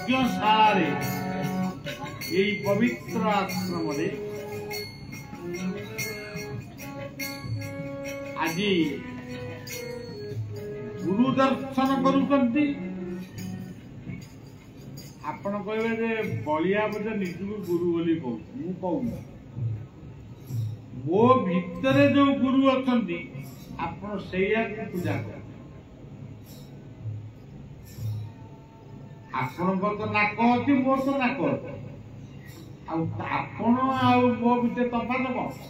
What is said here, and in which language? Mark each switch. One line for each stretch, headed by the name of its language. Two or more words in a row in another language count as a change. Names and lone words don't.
Odia: ଶାଳେ ଏହି ପବିତ୍ର ଆଶ୍ରମରେ ଆଜି ଗୁରୁ ଦର୍ଶନ କରୁଛନ୍ତି। ଆପଣ କହିବେ ଯେ ବଳିଆ ବୋଧେ ନିଜକୁ ଗୁରୁ ବୋଲି କହୁଛି, ମୁଁ କହୁନି। ମୋ ଭିତରେ ଯୋଉ ଗୁରୁ ଅଛନ୍ତି ଆପଣ ସେଇଆକୁ ପୂଜା କରନ୍ତି। ଆପଣଙ୍କର ତ ନାକ ଅଛି, ମୋର ତ ନାକ ଅଛି, ଆଉ ଆପଣ ଆଉ ମୋ ଭିତରେ ତଫାତ କଣ?